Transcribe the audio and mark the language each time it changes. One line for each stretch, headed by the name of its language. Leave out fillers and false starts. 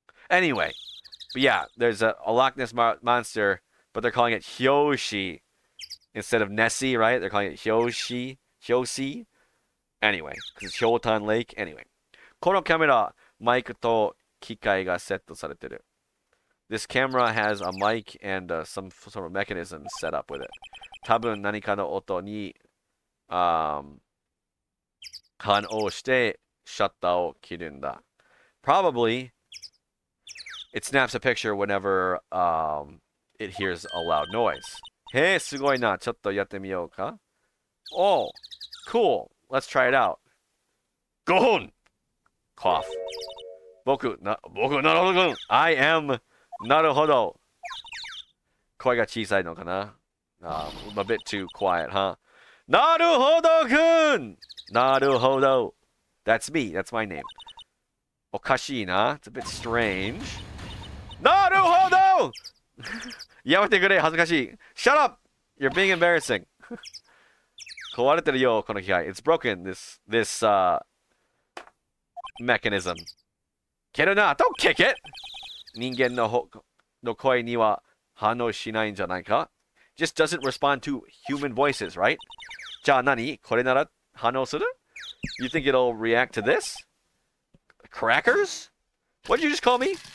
English: Anyway, but yeah, there's a Loch Ness monster, but they're calling it Hyoshi instead of Nessie, right? They're calling it Hyoshi. Anyway, because it's Hyotan Lake.
Japanese: Anyway, このカメラ、マイクと機械がセットされてる.
English: This camera has a mic and some sort of mechanism set up with it.
Japanese: 多分何かの音に、反応してシャッターを切るんだ.
English: Probably, it snaps a picture whenever it hears a loud noise.
Japanese: へえ、すごいな。ちょっとやってみようか?
English: Oh, cool. Let's try it out. Gohon! Cough.
Japanese: 僕、なるほどくん.
English: I am
Japanese: なるほど. 声が小さいのかな?
English: A bit too quiet, huh? なるほどくん!なるほど.That's me. That's my name.
Japanese: おかしいな.
English: It's a bit strange.
Japanese: なるほど! やめてくれ、恥ずかしい.
English: Shut up! You're being embarrassing.
Japanese: 壊れてるよ、この機械.
English: It's broken, this mechanism.
Japanese: 蹴るな,
English: don't kick it!
Japanese: 人間の声には反応しないんじゃないか?
English: Just doesn't respond to human voices, right?
Japanese: じゃあ何?これなら反応する?
English: You think it'll react to this? Crackers? What did you just call me?